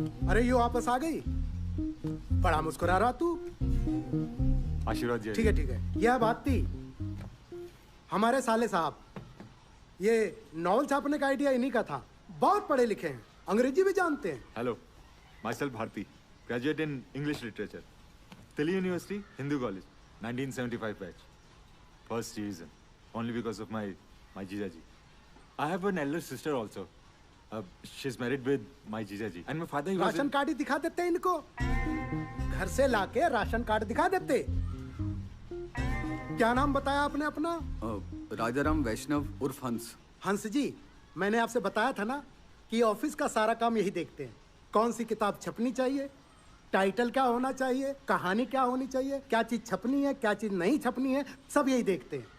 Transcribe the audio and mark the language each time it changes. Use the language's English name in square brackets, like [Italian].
[Hindi] अरे यू वापस आ गई। बड़ा मुस्कुरा रहा तू। आशीर्वाद जी। ठीक है ठीक है। यह बात थी। हमारे साले साहब, ये नॉवल छापने का आइडिया इन्हीं का था। बहुत पढ़े लिखे हैं, अंग्रेजी भी जानते हैं। [English] Hello, myself Bharti, graduate in English Literature, Delhi University, Hindu College, 1975 batch. First division, only because of my Jijaji. I have an elder sister also. She's married with my Jijaji. And my father, he was [Hindi] ration card ही दिखा देते इनको। घर से लाके ration card दिखा देते। क्या नाम बताया आपने अपना? राजाराम वैष्णव उर्फ हंस। हंस जी, मैंने आपसे बताया था ना कि ऑफिस का सारा काम यही देखते हैं। कौन सी किताब छपनी चाहिए, टाइटल क्या होना चाहिए, कहानी क्या होनी चाहिए, क्या चीज छपनी है, क्या चीज नहीं छपनी है, सब यही देखते हैं।